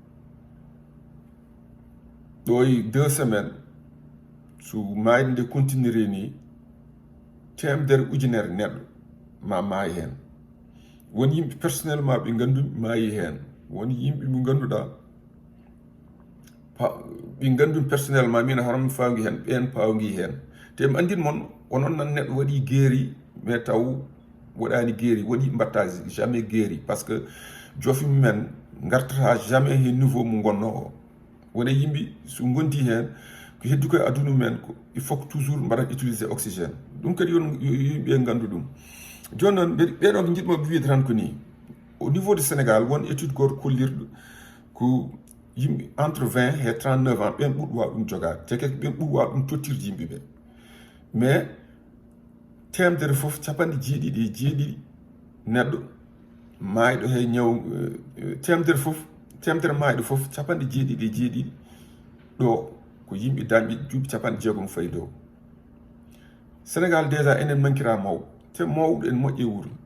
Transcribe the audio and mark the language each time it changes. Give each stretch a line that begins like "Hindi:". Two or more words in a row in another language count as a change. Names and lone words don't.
Fula: ɗo e 2 semaines so maayde nde continuer ni temedere ujunere neɗɗo ma maayi hen won yimɓe personnellement ɓe ngandumi maayi hen won yimɓe mo ganduɗa ɓe ngandumi personnellement min hono mi fawi hen ɓen pawgi hen te mi andin moon onon nan neɗɗo waɗi guéri mais taw waɗani guéri woni mbatta
French: jamais guéri par ce que
Fula: jofi mumen gartata jamais he niveau mo gonno o wona yimɓe so gondi hen ko heddi koye aduna mumen ko
French: il faut que toujours
Fula: mbaɗat
French: utiliser oxygéne
Fula: ɗum kadi yon yimɓe gandu ɗum joni noon ɓeɗo ko jiɗmoɓe wiide tan ko ni
French: au niveau du Sénégal
Fula: won étude goto kollirɗo ko yimɓe
French: entre 20 et 39 ans
Fula: ɓen ɓuuri waw ɗum jogade te kadi ɓen ɓuuri waw ɗum tottirde yimɓeɓe mais temedere foof capanɗe jeeɗiɗi neɗɗo maayɗo he ñaw temedere maayɗo foof capanɗe jeeɗiɗi ɗo ko yimɓe dañɓe duuɓi capanɗe jeegom fayi dow Sénégal déjà enen mankira mawɓe te mawɓe en moƴƴe wuuro